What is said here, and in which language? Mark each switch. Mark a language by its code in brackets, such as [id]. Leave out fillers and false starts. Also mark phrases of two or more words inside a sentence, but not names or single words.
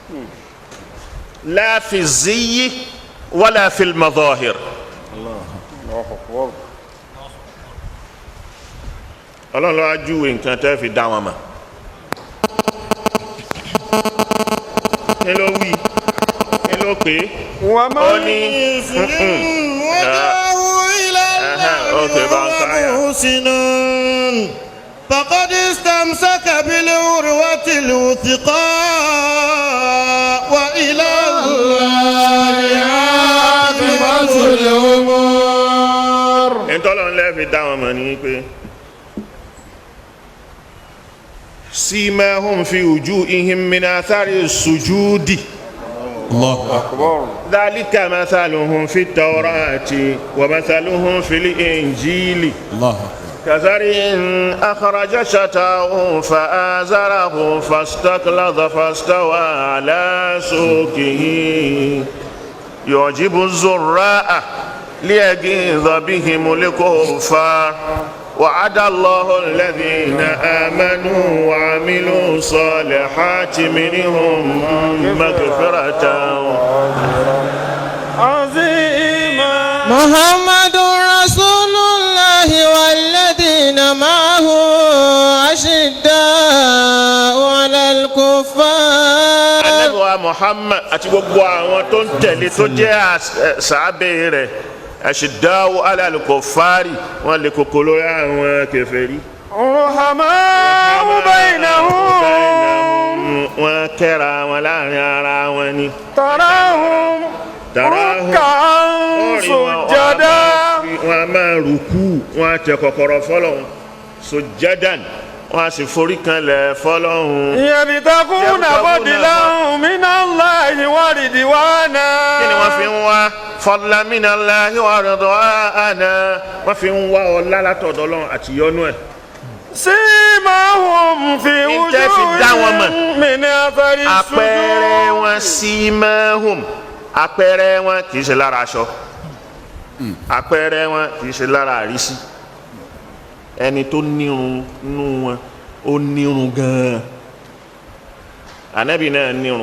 [ar] لا في الزي ولا في المظاهر. [yo] Ọlọ́run ló wá júwe nǹkan tẹ́ fi dá wọn mọ̀. Kí ló wí? Kí ló pé? [ar] ومن يسلم وجهه إلى الله محسنا فقد استمسك بالعروة الوثقى وإلى الله عاقبة الأمور. [yo] Ntọ́lọ́run lẹ́ fi dá wọn mọ̀ ní pé [ar] سيماهم في وجوههم من أثر السجود. الله أكبر. ذلك مثلهم في التوراة ومثلهم في الإنجيل. الله أكبر. كزرع أخرج شطأه فآزره فاستغلظ فاستوى على سوقه يعجب الزراء ليغيظ بهم الكفار وعد الله الذين آمنوا وعملوا الصالحات منهم مغفرة عظيما. محمد رسول الله والذين معه أشداء على الكفار. [yo] Ànábì wa Muhammad àti gbogbo àwọn tó ń tẹ̀lé tó jẹ́ sàábé rẹ̀ [ar] أشداء على الكفار [yo] wọ́n lè koko lórí àwọn kèfèrí. [ar] رحماء بينهم [yo] wọ́n kẹ́ra wọn láàrin ara wọn ni. [ar] تراهم ركعا سجدا. [yo] wọ́n máa rùkú, wọ́n tẹ kọ̀kọ̀rọ̀ fọ́lọ́hun sujjadan, wọ́n sì forí kanlẹ̀ fọ́lọ́hun. [ar] يبتغون فضلا من الله ورضوانا. [yo] kí ni wọ́n fi ń wá? [ar] فضلا من الله ورضوانا. [yo] wọ́n fi ń wá ọlá látọ̀dọ̀ Ọlọ́run àti yọ́nú ẹ̀. [ar] سيماهم في وجوههم من أثر السجود. [yo] àpẹẹrẹ wọn simahum, àpẹẹrẹ wọn kì í ṣe lára aṣọ, àpẹẹrẹ wọn kì í ṣe lára àrísí. ẹni tó nírun nínú wọn ó nírun gan-an. Ànábì náà nírun.